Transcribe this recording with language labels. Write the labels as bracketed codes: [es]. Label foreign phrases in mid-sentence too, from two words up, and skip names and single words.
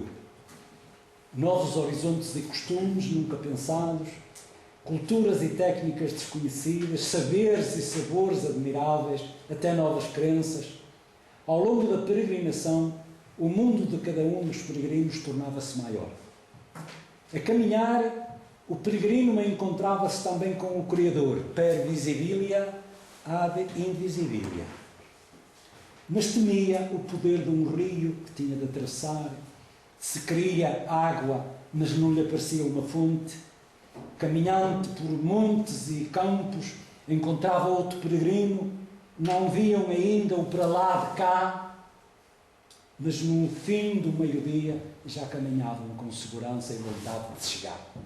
[pt] Novos horizontes e costumes nunca pensados, culturas e técnicas desconhecidas, saberes e sabores admiráveis, até novas crenças. Ao longo da peregrinação, o mundo de cada um dos peregrinos tornava-se maior. A caminhar, o peregrino encontrava-se também com o Criador, [la] per visibilia ad invisibilia. [pt] Mas temia o poder de um rio que tinha de atravessar, se queria água, mas não lhe aparecia uma fonte. Caminhante por montes e campos, encontrava outro peregrino, não viam ainda o para lá de cá, mas no fim do meio-dia já caminhavam com segurança e vontade de chegar.